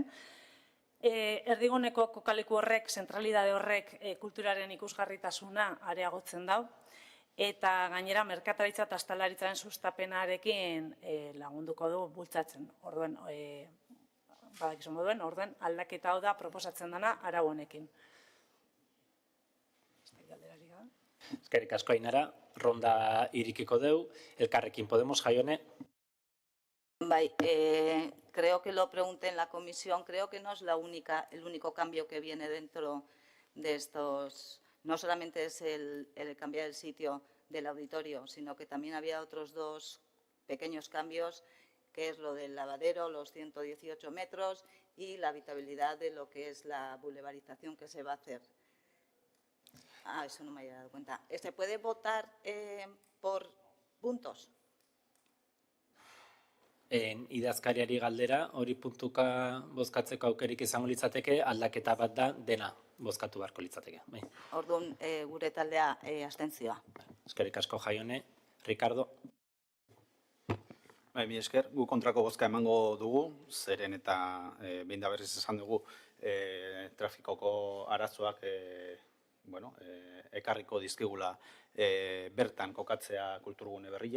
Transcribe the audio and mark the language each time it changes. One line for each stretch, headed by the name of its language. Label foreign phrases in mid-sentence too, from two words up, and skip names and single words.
Basque: Erdiguneko kokaleku horrek, zentralidade horrek kulturaren ikusgarritasuna areagotzen dau, eta gainera merkataritza eta ostalaritzaren sustapenarekin lagunduko du bultzatzen. Orduen, badakizun moduen, orduen aldaketa hau da proposatzen dena arau honekin. Eskerrik asko Ainara, ronda irikiko deu, Elkarrekin Podemos, Jaione.
Spanish: Creo que lo pregunté en la comisión, creo que no es el único cambio que viene dentro de estos, no solamente es el cambiar el sitio del auditorio, sino que también había otros dos pequeños cambios, que es lo del lavadero, los 118 metros y la habitabilidad de lo que es la boulevarización que se va a hacer. Eso no me había dado cuenta. ¿Se puede votar por puntos?
Basque: Idazkariari galdera, hori puntuka bozkatzeko aukerik izango litzateke, aldaketa bat da dena bozkatu beharko litzateke. Orduan, gure taldea abstentzioa. Eskerrik asko Jaione. Ricardo. Mi esker, gu kontrako bozka emango dugu, zeren eta behin da berriz esan dugu trafikoko arazoak ekarriko dizkigula bertan kokatzea kulturgune berria.